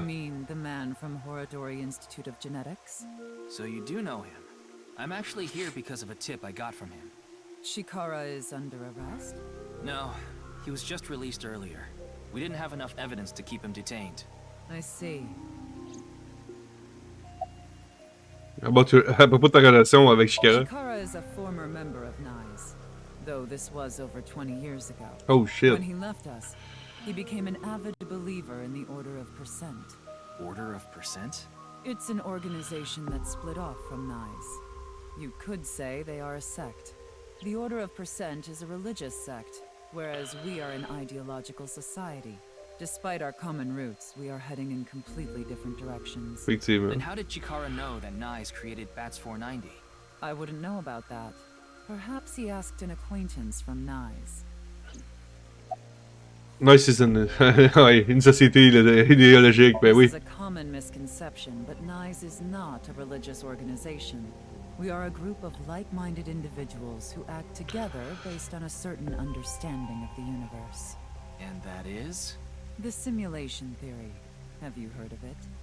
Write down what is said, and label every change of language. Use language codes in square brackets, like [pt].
[en] You mean the man from Horodori Institute of Genetics? So you do know him. I'm actually here because of a tip I got from him. Shikara is under arrest? No, he was just released earlier. We didn't have enough evidence to keep him detained. I see. [fr] À propos de ta relation avec Shikara. [en] Shikara is a former member of Nyes, though this was over 20 years ago. Oh shit. When he left us, he became an avid believer in the Order of Percent. Order of Percent? It's an organization that split off from Nyes. You could say they are a sect. The Order of Percent is a religious sect, whereas we are an ideological society. Despite our common roots, we are heading in completely different directions. Then how did Chikara know that Nyes created Bats 490? I wouldn't know about that. Perhaps he asked an acquaintance from Nyes. [fr] Nyes c'est une société idéologique, ben oui. [en] This is a common misconception, but Nyes is not a religious organization. We are a group of like-minded individuals who act together based on a certain understanding of the universe. And that is? The simulation theory. Have you heard of it?